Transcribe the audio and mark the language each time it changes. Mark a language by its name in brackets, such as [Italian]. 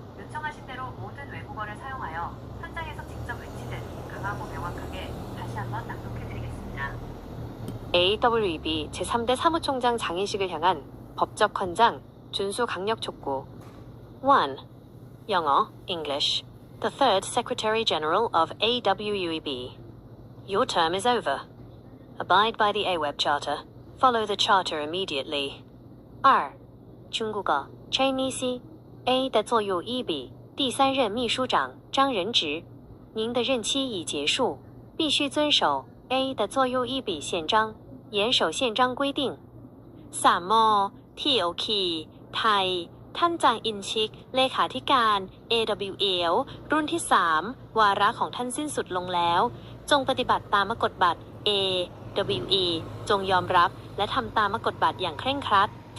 [Korean] 요청하신 대로 모든 외국어를 사용하여 현장에서 직접 외치듯 강하고 명확하게 다시 한번 낭독해드리겠습니다. AWEB 제3대 사무총장 장인식을 향한 법적 헌장, 준수 강력 촉구. 1. 영어 English. [English] The Third Secretary General of AWEB. Your term is over. Abide by the AWEB Charter. Follow the Charter immediately. 2. [Chinese] 中国语 Chinese A 的座右一笔第三任秘书长张仁植，您的任期已结束，必须遵守 A 的座右一笔宪章，严守宪章规定。 3. [Thai] TOK ไทยท่านจางอินชิกเลขาธิการ AWL รุ่นที่ 3 วาระของท่านสิ้นสุดลงแล้ว จงปฏิบัติตามกฎบัตร AWE จงยอมรับและทำตามกฎบัตรอย่างเคร่งครัด